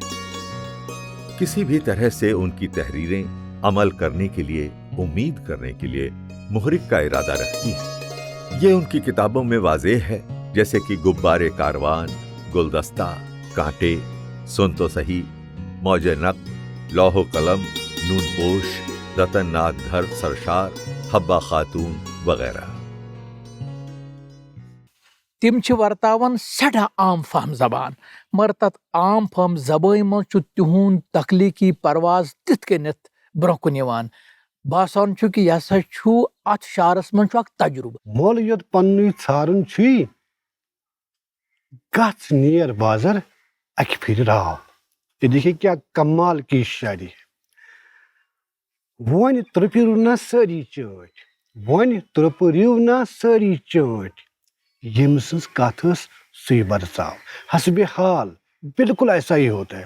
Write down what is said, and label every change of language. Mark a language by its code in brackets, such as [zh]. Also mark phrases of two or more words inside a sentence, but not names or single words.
[hi] किसी भी तरह से उनकी तहरीरें अमल करने के लिए, उम्मीद करने के लिए मुहरिक का इरादा रखती हैं। ये उनकी किताबों में वाज़ेह है, जैसे कि गुब्बारे कारवान, गुलदस्ता, कांटे, सुन तो सही, मौजे नक़्ल, लौह कलम, नूनपोश, रतन नाग धर सरशार, हब्बा खातून वगैरह। [ks] तिम छ वर्तावन सड़ा आम फहम जबान, मगर तत आम फहम जबान मं तिहुंद तख्लीकी परवाज तिथ कनित ब्रोह कुन यवान। बासान छु कि यह सा छु अथ शारस मं छु अक तजुर्बा। मोल योत पन्नु छारुन छी, गछ नियर बाजार अक फिर रहा। [hi] ये देखिए क्या कमाल की शायरी है। [ks] वन त्रपिरु ना सारी चोट, वन त्रपिरु ना सारी चोट, यम सन्स कथस सुई बरसाव। [hi] हस्बे हाल बिल्कुल ऐसा ही होता है।